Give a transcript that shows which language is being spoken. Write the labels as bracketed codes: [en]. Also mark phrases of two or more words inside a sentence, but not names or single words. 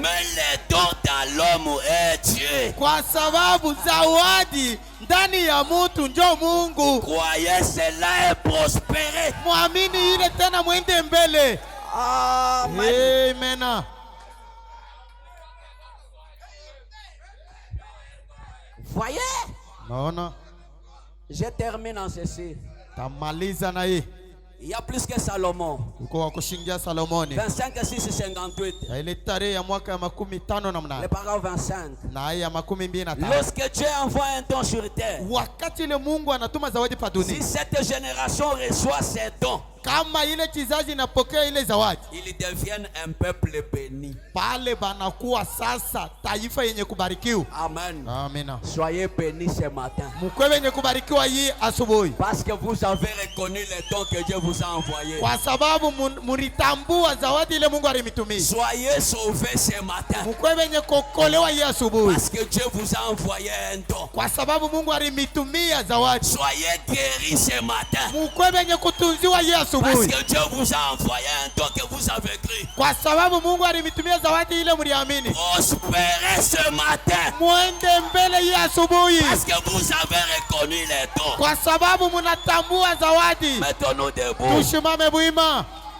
[fr] Mais les dons dans l'homme est Dieu. [sw] Kwa sababu zawadi ndani ya mtu ndio Mungu. [fr] Croyez cela et prospérez. [sw] Muamini ile tena mwende mbele. [fr] Amen. [sw] Amen. [fr] Voyez? [sw] Naona. [fr] Je termine en ceci. [sw] Tamaliza na hii. [fr] Il y a plus que Salomon. [sw] Uko wa kushingia Salomoni. [fr] 25, 6, 58. [sw] Na ile tarehe ya mwaka ya 15 na mnane. [fr] Le paragraphe 25. [sw] Na ya 25. [fr] Lorsque Dieu envoie un don sur terre, [sw] wakati ile Mungu anatuma zawadi pa dunia, [fr] si cette génération reçoit ces dons, [sw] kama ile kizazi inapokea ile zawadi, [fr] ils deviennent un peuple béni. [sw] Pale banakuwa sasa taifa yenye kubarikiwa. [fr] Amen. [sw] Amina. [fr] Soyez bénis ce matin. [sw] Mkwe wenye kubarikiwa hii asubuhi. [fr] Parce que vous avez reconnu les dons que Dieu vous a envoyés. [sw] Kwa sababu mulitambua zawadi ile Mungu alimitumia. [fr] Soyez sauvés ce matin. [sw] Mkwe wenye kuokolewa hii asubuhi. [fr] Parce que Dieu vous a envoyé un don. [sw] Kwa sababu Mungu alimitumia zawadi. [fr] Soyez guéris ce matin. [sw] Mkwe wenye kutunziwa hii asubuhi. [fr] Parce que Dieu vous a envoyé un don que vous avez cru. [sw] Kwa sababu Mungu alimitumia zawadi ile mliamini. [fr] Prospérez ce matin. [sw] Muende mbele hii asubuhi. [fr] Parce que vous avez reconnu les dons. [sw] Kwa sababu mnatambua zawadi. [fr] Mettons-nous debout. [sw] Tusimame bwima.